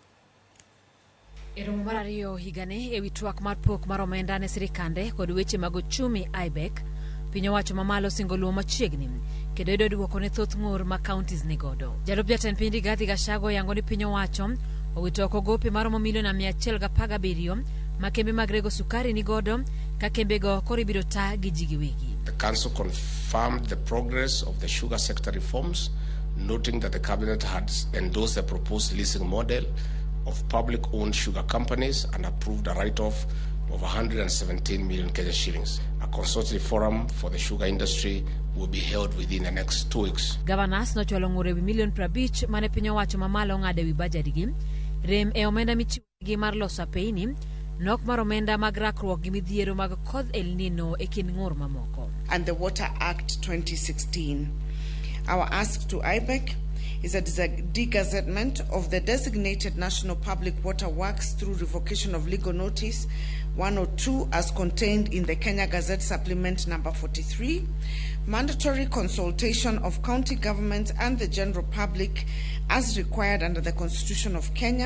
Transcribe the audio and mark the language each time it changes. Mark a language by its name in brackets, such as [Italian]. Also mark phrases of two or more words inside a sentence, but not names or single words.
[Luo (Kenya and Tanzania)] E romo mar ariyo higani ewi twak mar pok mar omenda ne sirikande kod weche mag uchumi ywak, piny owacho mamalo singo luwo machiegni kendo yudo duoko ne thoth ngur ma kaontis ni godo. Jalup jatend piny Rigathi Gachagua yango ni piny owacho owito oko gope maromo milion 117 ma kembe mag rego sukari ni godo ka kembe go koro ibiro taa gi ji giwegi. [English] The council confirmed the progress of the sugar sector reforms, noting that the cabinet had endorsed the proposed leasing model of public-owned sugar companies and approved a write-off of 117 million Kenya shillings. A consultative forum for the sugar industry will be held within the next 2 weeks. [Luo (Kenya and Tanzania)] Gavanas nochwalo ng'ure milion 50 mane piny owacho mamalo ng'ade wi bajadigi, rem e omenda michiwogi mar loso apeini, nok mar omenda mag rakruok gi midhiero mag koth El Nino e kind ng'ur mamoko. [English] And the Water Act 2016. Our ask to IBEC is a degazettement of the designated National Public Water Works through revocation of legal notice 102 as contained in the Kenya Gazette Supplement number 43, mandatory consultation of county governments and the general public as required under the Constitution of Kenya.